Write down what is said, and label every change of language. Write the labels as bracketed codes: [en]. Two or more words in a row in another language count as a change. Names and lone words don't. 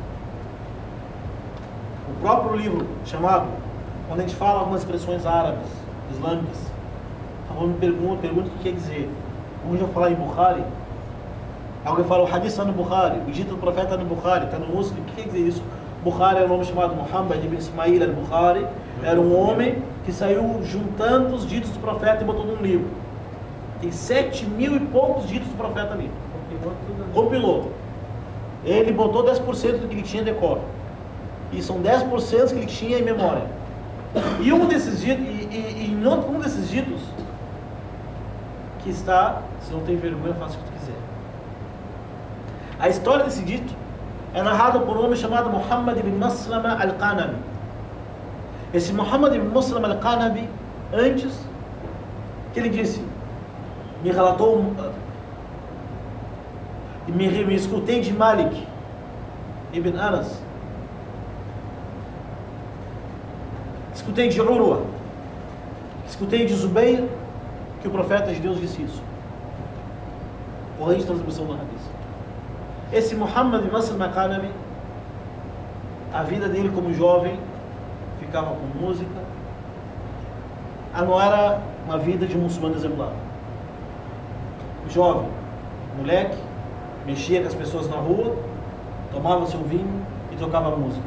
[pt] O próprio livro chamado, quando a gente fala algumas expressões árabes, islâmicas, me pergunta o que quer dizer. Como já falar em Bukhari, Alguém fala, o hadith está no Bukhari, o dito do profeta está no Bukhari, está no Muslim. O que quer dizer isso? Bukhari era um homem chamado Muhammad ibn Ismail al-Bukhari. Era um homem que saiu juntando os ditos do profeta e botou num livro. Tem 7.000 e poucos ditos do profeta ali. Compilou. Ele botou 10% do que ele tinha de decor. E são 10% que ele tinha em memória. E um desses ditos, um desses ditos, que está, se não tem vergonha, faça o que tu quiser. A história desse dito é narrada por um homem chamado Muhammad ibn Maslama al-Qanabi. Esse Muhammad ibn Maslama al-Qanabi, antes, que ele disse, me relatou, me escutei de Malik ibn Anas, escutei de Urwa, escutei de Zubayr, que o profeta de Deus disse isso. Corrente de transmissão do hadith. Esse Muhammad ibn Maslama al-Qanabi, a vida dele como jovem, ficava com música, não era uma vida de muçulmano exemplar. Jovem, moleque, mexia com as pessoas na rua, tomava seu vinho e tocava música.